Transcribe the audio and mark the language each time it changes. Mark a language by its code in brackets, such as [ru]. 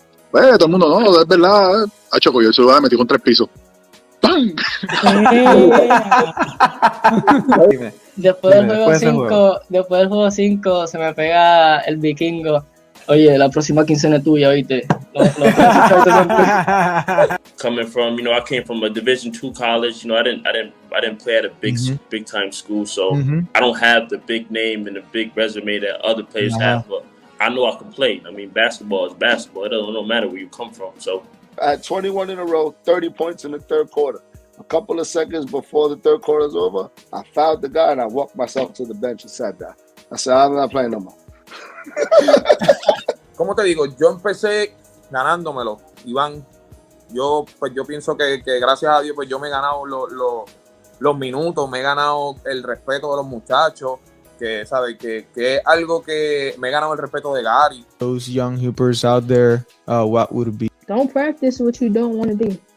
[es] Pues todo el mundo, no, es verdad. Choco, yo el celular me metí con 3 pisos. ¡Pam! Después del juego 5 se me pega el vikingo. Oye, la próxima quincena es tuya, ¿oíste? [en] Coming from, I came from a Division II college. I didn't play at a big time school, so I don't have the big name and the big resume that other players have. But I know I can play. I mean, basketball is basketball. It don't matter where you come from. So I had 21 in a row, 30 points in the third quarter. A couple of seconds before the third quarter is over, I fouled the guy and I walked myself to the bench and sat down. I said, I'm not playing no more. [es] ¿Cómo te digo? Yo empecé ganándomelo, Iván. Yo pienso que gracias a Dios pues yo me he ganado los minutos, me he ganado el respeto de los muchachos, que sabe que es algo que me he ganado el respeto de Gary. [en] Those young hoopers out there, what would it be? Don't practice what you don't want to do.